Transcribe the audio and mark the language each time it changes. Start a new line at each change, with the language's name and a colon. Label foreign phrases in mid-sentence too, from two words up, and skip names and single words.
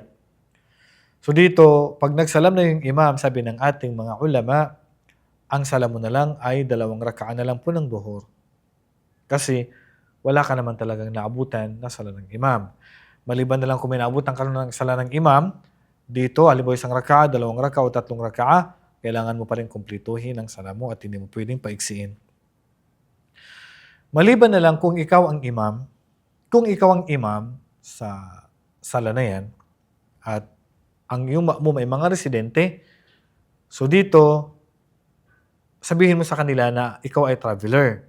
Filipino: So dito, pag nagsalam na yung imam, sabi ng ating mga ulama, ang sala mo na lang ay 2 raka'a na lang po ng duhur. Kasi wala ka naman talagang naabutan na sala ng imam. Maliban na lang kung may naabutan ka ng sala ng imam, dito, halimbawa 1 raka'a, 2 raka'a o 3 raka'a, kailangan mo pa rin kumpletuhin ang sala mo at hindi mo pwedeng paiksiin. Maliban na lang kung ikaw ang imam, sa sala na yan at ang iyong ma'mum ay mga residente, so dito, sabihin mo sa kanila na ikaw ay traveler.